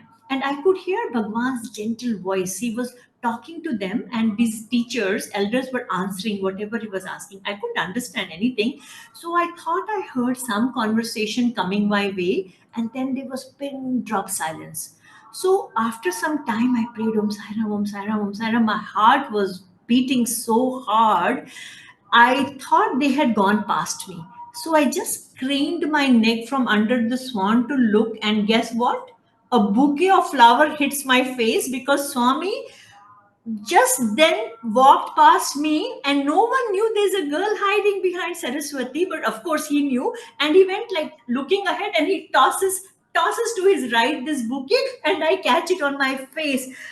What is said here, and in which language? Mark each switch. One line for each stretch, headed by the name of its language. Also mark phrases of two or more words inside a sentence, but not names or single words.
English: And I could hear Bhagwan's gentle voice. He was talking to them, and these teachers, elders were answering whatever he was asking. I couldn't understand anything. So I thought I heard some conversation coming my way, and then there was pin drop silence. So after some time, I prayed
Sanskrit: Om Sai Ram, Om Sai Ram, Om Sai Ram.
English: My heart was beating so hard. I thought they had gone past me. So I just craned my neck from under the swan to look, and guess what? A bouquet of flower hits my face because Swami just then walked past me, and no one knew there's a girl hiding behind Saraswati, but of course he knew, and he went like looking ahead, and he tosses to his right this bouquet, and I catch it on my face.